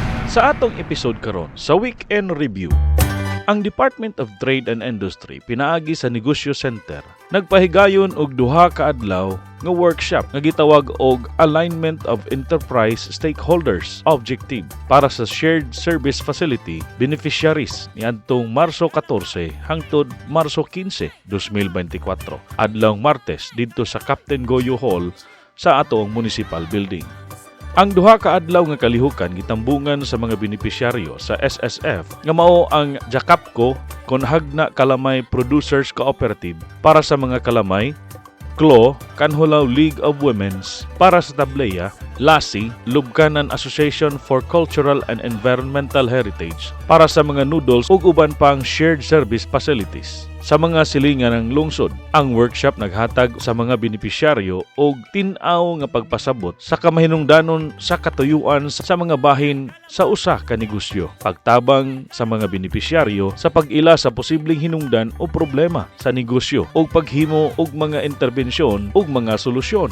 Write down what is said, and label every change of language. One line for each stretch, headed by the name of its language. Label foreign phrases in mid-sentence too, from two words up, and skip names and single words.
Cebuano: Sa atong episode karon sa Weekend Review, ang Department of Trade and Industry pinaagi sa Negosyo Center nagpahigayon og duha ka adlaw nga workshop nga gitawag og Alignment of Enterprise Stakeholders Objective para sa Shared Service Facility Beneficiaries niadtong Marso 14 hangtod Marso 15, 2024, adlawng Martes didto sa Captain Goyo Hall sa atong Municipal Building. Ang duha ka adlaw nga kalihukan gitambungan sa mga benepisyaryo sa SSF nga mao ang Jakapco kon Hagna Kalamay Producers Cooperative para sa mga kalamay, CLO, Kanhulaw League of Women's para sa tableya, LASI, Lubkanan Association for Cultural and Environmental Heritage para sa mga noodles ug uban pang
English: shared service facilities.
Cebuano: Sa mga silingan ng lungsod, ang workshop naghatag sa mga benepisyaryo og tin-aw nga pagpasabot sa kamahinungdanon sa katuyuan sa mga bahin sa usa ka negosyo, pagtabang sa mga benepisyaryo sa pag-ila sa posibleng hinungdan o problema sa negosyo ug paghimo og mga interbensyon ug mga solusyon.